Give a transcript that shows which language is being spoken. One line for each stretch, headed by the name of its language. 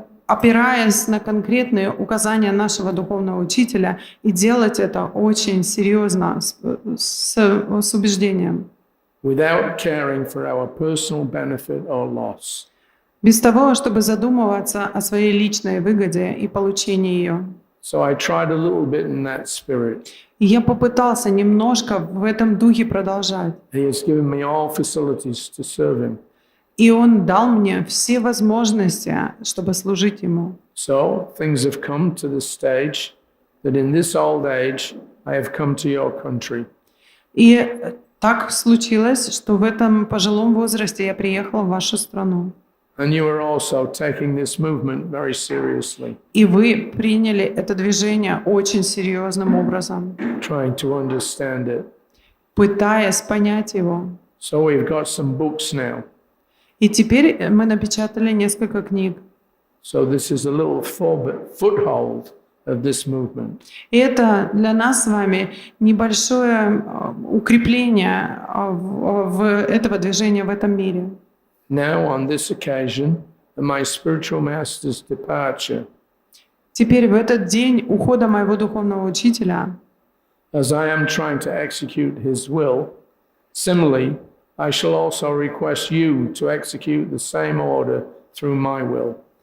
Russian: опираясь на конкретные указания нашего духовного учителя, и делать это очень серьезно, с убеждением.
English: without caring for our personal benefit or loss.
Russian: Без того, чтобы задумываться о своей личной выгоде и получении ее.
English: So I tried a little bit in that spirit.
Russian: И я попытался немножко в этом духе продолжать.
English: He has given me all facilities to serve him.
Russian: И Он дал мне все возможности, чтобы служить Ему.
English: So things have come to this stage that in this old age I have come to your country.
Russian: И так случилось, что в этом пожилом возрасте я приехала в вашу страну.
English: And you are also taking this movement very seriously,
Russian: И вы приняли это движение очень серьезным образом,
English: trying to understand it.
Russian: пытаясь понять его.
English: So we've got some books now.
Russian: И теперь мы напечатали несколько книг.
English: So this is a little foothold of this movement.
Russian: И это для нас с вами небольшое укрепление этого движения в этом мире.
English: Now, on this occasion, my spiritual master's departure,
Russian: Теперь в этот день ухода моего духовного учителя,
English: as I am trying to execute his will, similarly, I shall also request you to execute the same order through my will.